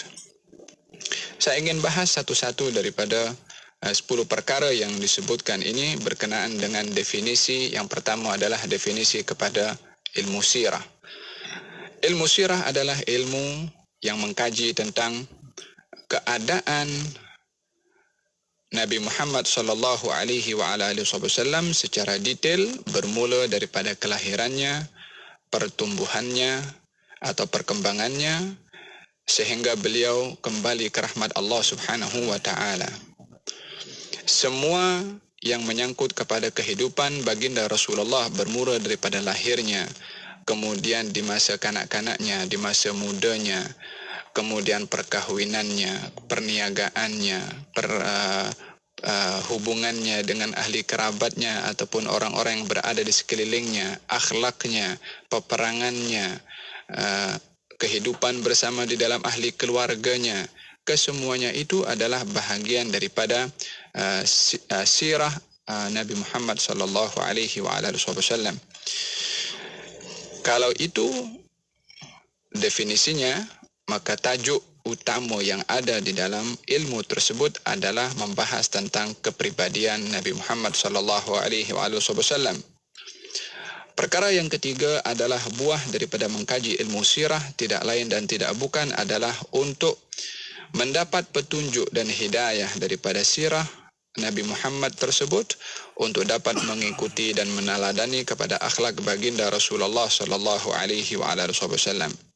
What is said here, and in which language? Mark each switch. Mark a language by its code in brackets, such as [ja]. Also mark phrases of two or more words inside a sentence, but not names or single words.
[ms] Saya ingin bahas satu-satu daripada 10 perkara yang disebutkan ini berkenaan dengan definisi. Yang pertama adalah definisi kepada ilmu sirah. Ilmu sirah adalah ilmu yang mengkaji tentang keadaan Nabi Muhammad [ar] صلى الله عليه وعلى آله وسلم [ms] secara detail, bermula daripada kelahirannya, pertumbuhannya, atau perkembangannya sehingga beliau kembali ke rahmat Allah [ar] سبحانه وتعالى. [ms] Semua yang menyangkut kepada kehidupan baginda Rasulullah bermula daripada lahirnya, kemudian di masa kanak-kanaknya, di masa mudanya, kemudian perkahwinannya, perniagaannya, hubungannya dengan ahli kerabatnya ataupun orang-orang yang berada di sekelilingnya, akhlaknya, peperangannya, kehidupan bersama di dalam ahli keluarganya, kesemuanya itu adalah bahagian daripada sirah Nabi Muhammad [ar] صلى الله عليه وسلم. [ms] Kalau itu definisinya, maka tajuk utama yang ada di dalam ilmu tersebut adalah membahas tentang kepribadian Nabi Muhammad [ar] صلى الله عليه وسلم. [ms] Perkara yang ketiga adalah buah daripada mengkaji ilmu sirah tidak lain dan tidak bukan adalah untuk mendapat petunjuk dan hidayah daripada sirah Nabi Muhammad tersebut untuk dapat mengikuti dan meneladani kepada akhlak baginda Rasulullah [ar] صلى الله عليه وسلم.